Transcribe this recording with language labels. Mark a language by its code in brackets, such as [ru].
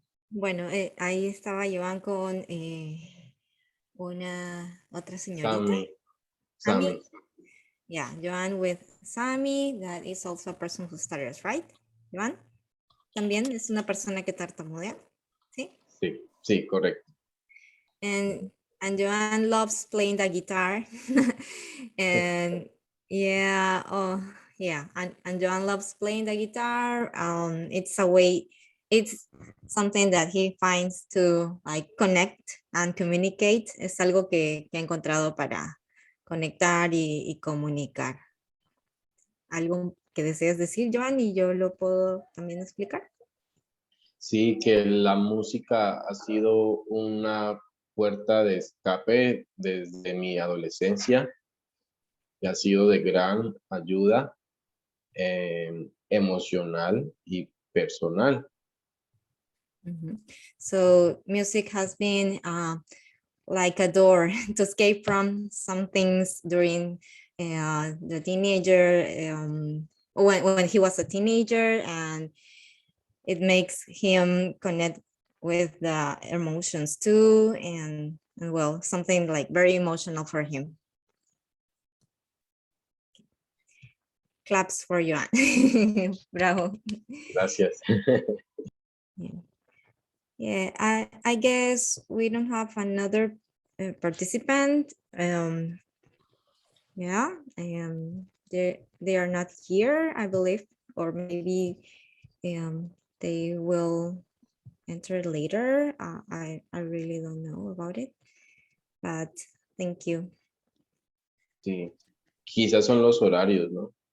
[es] Bueno, ahí estaba Joan con una otra señorita. Sammy. [en] Yeah, Joan with Sammy, that is also a person who stutters, right? [es] Joan, también es una persona que tartamudea, ¿sí? Sí, sí, correcto. [en] And Joan loves playing the guitar. And yeah, oh yeah, and Joan loves playing the guitar. It's a way, it's something that he finds to like connect and communicate. [es] Es algo que ha encontrado para conectar y comunicar. ¿Algo que deseas decir, Joan? Y yo lo puedo también explicar. Sí, que la música ha sido una puerta de escape desde mi adolescencia y ha sido de gran ayuda emocional y personal. [en] So music has been like a door to escape from some things during the teenager, when he was a teenager, and it makes him connect with the emotions too, and well, something like very emotional for him. Claps for Joan. Bravo. [es] Gracias. [en] Yeah, I guess we don't have another participant. Yeah, they are not here, I believe, or maybe they will enter later. I really don't know about it, but thank you. [es] Sí, quizás son los horarios, ¿no?